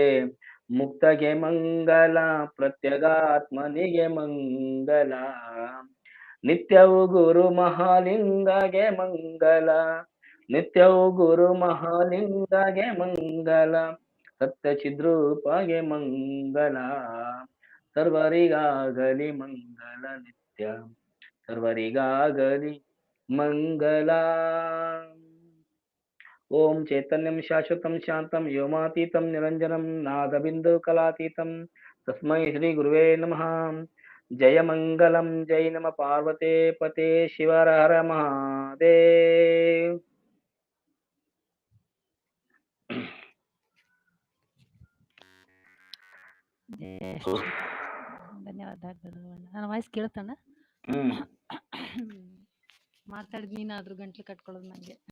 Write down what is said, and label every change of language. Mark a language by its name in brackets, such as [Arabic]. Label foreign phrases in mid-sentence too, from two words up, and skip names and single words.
[Kannada] ಮುಕ್ತಗೆ ಮಂಗಲ, ಪ್ರತ್ಯಗಾತ್ಮನಿಗೆ ಮಂಗಲ, ನಿತ್ಯವು ಗುರು ಮಹಾಲಿಂಗಗೆ ಮಂಗಲ, ನಿತ್ಯವು ಗುರು ಮಹಾಲಿಂಗಗೆ ಮಂಗಲ, ಸತ್ಯ ಚಿದ್ರೂಪಗೆ ಮಂಗಲ, ಸರ್ವರಿಗಾಗಲಿ ಮಂಗಲ ನಿತ್ಯ, ಸರ್ವರಿಗಾಗಲಿ ಮಂಗಲ. [Sanskrit] ಓಂ ಚೈತನ್ಯಂ ಶಾಶ್ವತಂ ಶಾಂತಂ ವ್ಯೋಮಾತೀತಂ ನಿರಂಜನಂ ನಾದಬಿಂದು ಕಲಾತೀತಂ ತಸ್ಮೈ ಶ್ರೀ ಗುರುವೇ ನಮಃ. ಜಯ ಮಂಗಲಂ ಜೈ ನಮ ಪಾರ್ವತೆ ಪತೆ ಶಿವರ ಹರ ಮಹಾದೇವ್. [Kannada] ಧನ್ಯವಾದ ನನ್ನ ವಾಯ್ಸ್ ಕೇಳ್ತಾನ ಮಾತಾಡಿದ್ ನೀನಾದ್ರೂ ಗಂಟ್ಲು ಕಟ್ಕೊಳ್ಳೋದು ನಂಗೆ.